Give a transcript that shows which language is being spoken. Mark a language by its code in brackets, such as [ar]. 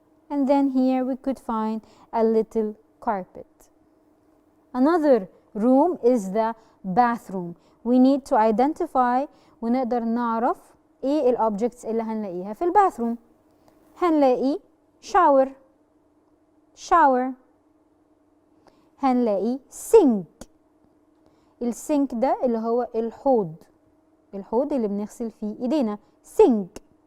[en] And then here we could find a little carpet. Another room is the bathroom. We need to identify [ar] ونقدر نعرف ايه الobjects اللي هنلاقيها في الباثروم. هنلاقي shower. هنلاقي sink. السينك ده اللي هو الحوض اللي بنغسل فيه ايدينا، sink.